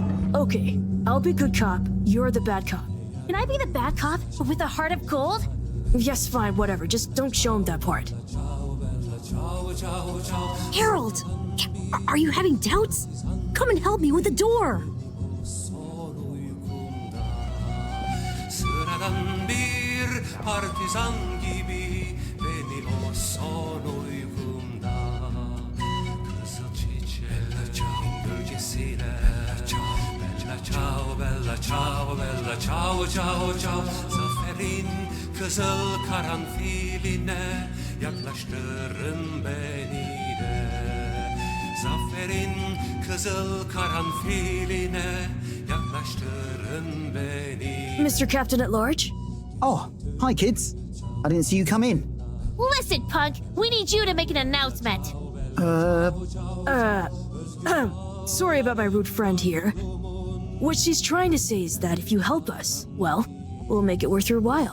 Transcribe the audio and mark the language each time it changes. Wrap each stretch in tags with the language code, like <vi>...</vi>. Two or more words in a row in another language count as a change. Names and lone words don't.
<en>Okay, I'll be good cop, you're the bad cop. Can I be the bad cop, but with a heart of gold? Yes, fine, whatever, just don't show him that part. Harold! Are you having doubts? Come and help me with the door!</en> <tr>Sıradan bir partizan gibi beni o son uykumda kızıl çiçeklerin gölgesine</tr> <it>Bella ciao, bella ciao, bella ciao, ciao, ciao</it> <tr>Zaferin kızıl karanfiline yaklaştırın beni de Zaferin kızıl karanfiline yaklaştırın beni</tr> <en>Mr. Captain at Large? Oh, hi kids. I didn't see you come in. Listen, punk, we need you to make an announcement. Sorry about my rude friend here. What she's trying to say is that if you help us, well, we'll make it worth your while.</en>